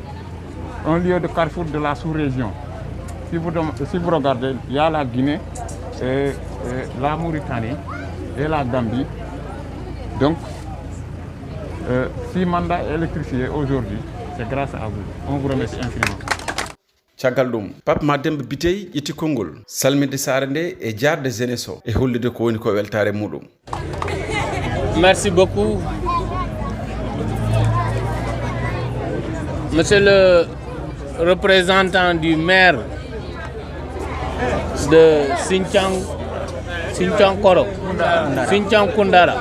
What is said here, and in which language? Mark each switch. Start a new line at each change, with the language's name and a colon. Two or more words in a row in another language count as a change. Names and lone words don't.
French: Un lieu de carrefour de la sous-région. Si vous regardez, il y a la Guinée, la Mauritanie et la Gambie. Donc, si Manda est électrifié aujourd'hui, c'est grâce à vous. On vous remercie infiniment.
Fula: caggal ɗum Pape Mademba Biteye itti konngol salminde saare nde e jarde jeunesse o e hollude ko woni ko weltare muɗum.
French: Merci beaucoup monsieur le représentant du maire de Sinthiang Koundara.